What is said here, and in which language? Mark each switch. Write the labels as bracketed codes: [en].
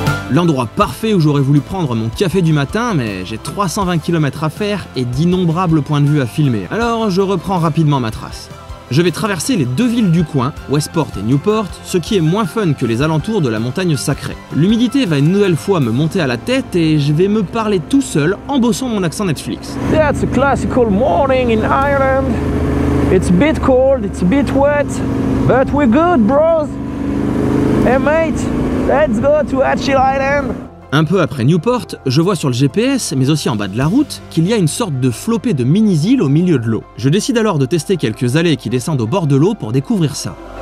[fr] L'endroit parfait où j'aurais voulu prendre mon café du matin, mais j'ai 320 km à faire et d'innombrables points de vue à filmer, alors je reprends rapidement ma trace. Je vais traverser les 2 villes du coin, Westport et Newport, ce qui est moins fun que les alentours de la montagne sacrée. L'humidité va une nouvelle fois me monter à la tête et je vais me parler tout seul en bossant mon accent Netflix. [en] That's a classical morning in Ireland. It's a bit cold, it's a bit wet, but we're good, bros. Hey mate, let's go to Achill Island. [fr] Un peu après Newport, je vois sur le GPS, mais aussi en bas de la route, qu'il y a une sorte de flopée de mini-îles au milieu de l'eau. Je décide alors de tester quelques allées qui descendent au bord de l'eau pour découvrir ça.